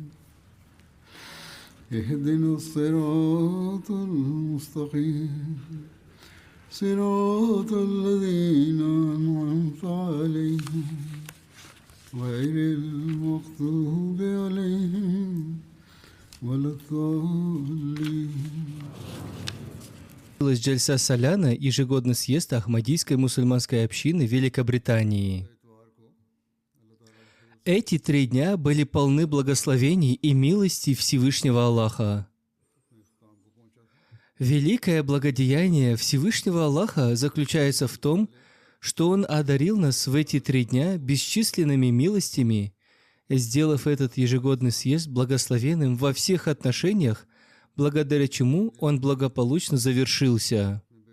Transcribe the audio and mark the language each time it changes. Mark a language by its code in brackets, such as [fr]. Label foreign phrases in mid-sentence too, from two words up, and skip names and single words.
[ar] اهدنا الصراط المستقيم صراط الذين أنعمت عليهم غير المغضوب عليهم ولا الضالين. [ru] Джальса Саляна, ежегодный съезд Ахмадийской мусульманской общины Великобритании. Эти 3 дня были полны благословений и милости Всевышнего Аллаха. Великое благодеяние Всевышнего Аллаха заключается в том, что Он одарил нас в эти 3 дня бесчисленными милостями, сделав этот ежегодный съезд благословенным во всех отношениях, благодаря чему он благополучно завершился.